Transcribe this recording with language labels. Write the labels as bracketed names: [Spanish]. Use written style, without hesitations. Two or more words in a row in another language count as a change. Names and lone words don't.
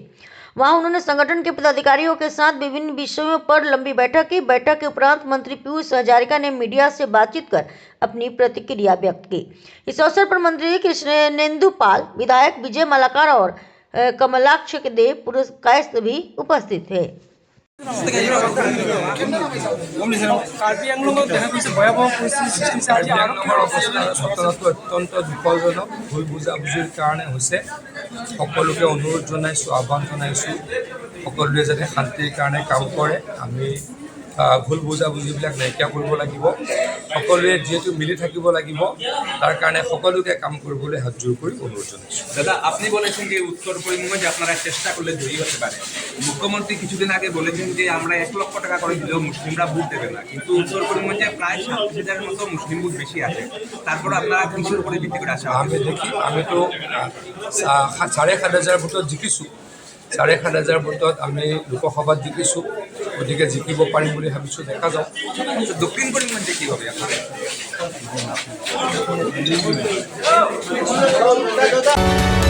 [Hindi] वहां उन्होंने संगठन के पदाधिकारियों के साथ विभिन्न विषयों पर लंबी बैठक की। बैठक के उपरांत मंत्री पीयूष हजारिका ने मीडिया से बातचीत कर अपनी प्रतिक्रिया व्यक्त की। इस अवसर पर मंत्री कृष्णेंदु पाल, विधायक विजय मलाकार और कमलाक्ष देव पुरस्कार भी उपस्थित थे। [Assamese] কাৰ্বি আংলঙত দেখা গৈছে ভয়াৱহ পৰিস্থিতিৰ সৃষ্টি হৈছে। আজি আৰক্ষীৰ ঘটনাটো অত্যন্ত দুখজনক, ভুল বুজাবুজিৰ কাৰণে হৈছে। সকলোকে অনুৰোধ জনাইছোঁ, আহ্বান জনাইছোঁ, সকলোৱে যাতে শান্তিৰ কাৰণে কাম কৰে। আমি ভুল বুজাবুজিবিলাক নাইকিয়া কৰিব লাগিব। সকলোৱে যিহেতু মিলি থাকিব লাগিব, [Bangla] তার কারণে [Assamese] সকলোকে কাম কৰিবলৈ [Bangla] হাত জোর করে অনুরোধ জানাচ্ছি। দাদা, আপনি বলেছেন যে উত্তর করিমগঞ্জে আপনারা চেষ্টা করলে জয়ী হতে পারে। মুখ্যমন্ত্রী কিছুদিন আগে বলেছেন যে আমরা 1 লক্ষ টাকা করে দিলেও মুসলিমরা ভোট দেবে না, কিন্তু উত্তর করিমগঞ্জে প্রায় 7,000-এর মতো মুসলিম ভোট বেশি আছে। তারপর আপনারা কিসের উপরে ভিত্তি করে আসা? [Assamese] আমি দেখি, আমি তো 7,500 ভোটত জিকিছোঁ। 7,500 ভোটত আমি লোকসভাত জিকিছোঁ, গতিকে জিকিব পাৰিম বুলি ভাবিছোঁ। দেখা যাওক [Bangla] দক্ষিণ করিমগঞ্জে কি হবে আপনার?